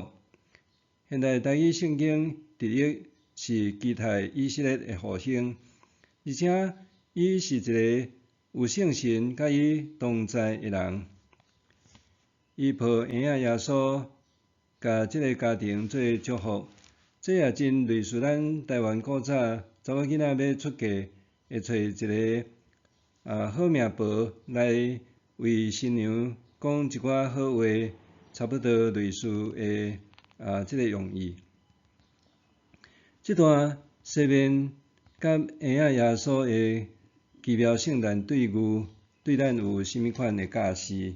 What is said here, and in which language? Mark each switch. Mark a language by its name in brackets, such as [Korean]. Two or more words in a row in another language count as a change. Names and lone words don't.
[Min Nan Chinese] 现代台语圣经直译是期待以色列的复兴，而且伊是一个有圣神甲伊同在的人。伊抱婴仔耶稣，甲即个家庭做祝福，这也真类似咱台湾古早查某囡仔要出嫁，会找一个好命婆来为新娘讲一寡好话，差不多类似的即个用意。这段西面甲婴仔耶稣的奇妙圣诞对句，对咱有甚物款的教示？